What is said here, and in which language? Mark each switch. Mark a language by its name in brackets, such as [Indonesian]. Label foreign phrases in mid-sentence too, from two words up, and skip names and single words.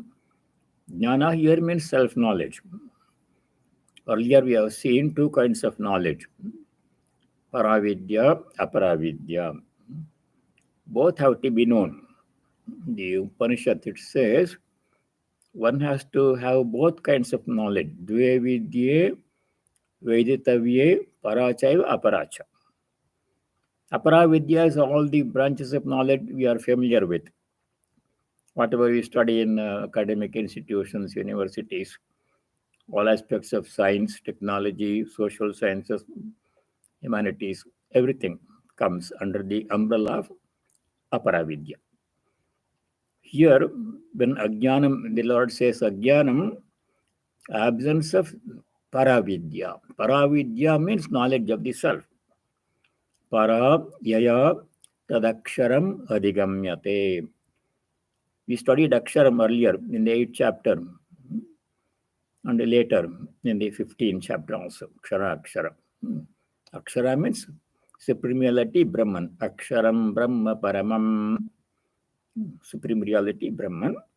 [English] Jnana here means self-knowledge. Earlier we have seen 2 kinds of knowledge. [Sanskrit] Paravidya, aparavidya. [English] Both have to be known. The Upanishad, it says, one has to have both kinds of knowledge. [Sanskrit] Dve vidye, veditavye, parachaiva, aparacha. [English] Aparavidya is all the branches of knowledge we are familiar with. Whatever we study in academic institutions, universities, all aspects of science, technology, social sciences, humanities, everything comes under the umbrella of aparavidya. Here, when ajnanam, the Lord says ajnanam, absence of paravidya. Paravidya means knowledge of the self. [Sanskrit] Para yaya tadaksharam adhigamyate. [English] We studied aksharam earlier in the 8th chapter and later in the 15th chapter also. Akshara. Akshara means supreme reality, Brahman. [Sanskrit] Aksharam Brahma Paramam. [English] Supreme reality, Brahman.